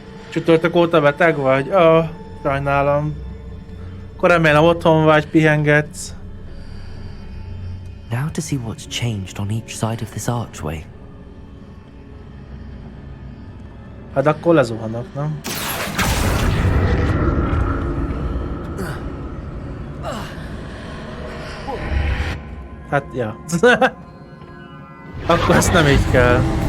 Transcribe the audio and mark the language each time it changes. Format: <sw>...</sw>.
<hu>Csütörtök óta beteg vagy? Sajnálom. Akkor remélem otthon vagy, pihengetsz.</hu> <en>Now to see what's changed on each side of this archway.</en> <hu>Hát akkor lezuhanok, nem? Hát, ja. Akkor ezt nem így kell.</hu>